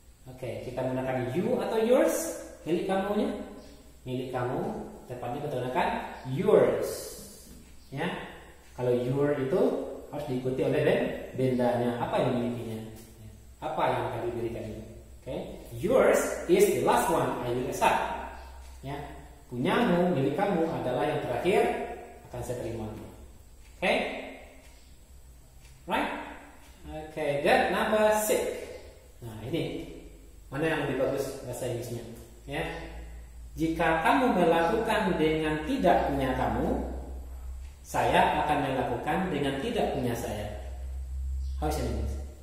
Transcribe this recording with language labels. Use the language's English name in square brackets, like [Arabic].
[Indonesian] Oke, kita menggunakan you atau yours. Milik kamunya. Milik kamu, tepatnya kita gunakan yours. Ya. Kalau your itu harus diikuti oleh bendanya. Apa yang dimilikinya? Apa yang akan diberikan ini? [English] Oke, yours is the last one I will accept. [Indonesian] Ya, punyamu, milik kamu adalah yang terakhir akan saya terima. [English] Oke, right? Oke, that number 6. [Indonesian] Nah, ini mana yang lebih bagus bahasa Inggrisnya? Ya, jika kamu melakukan dengan tidak punya kamu, saya akan melakukan dengan tidak punya saya. How is it in English?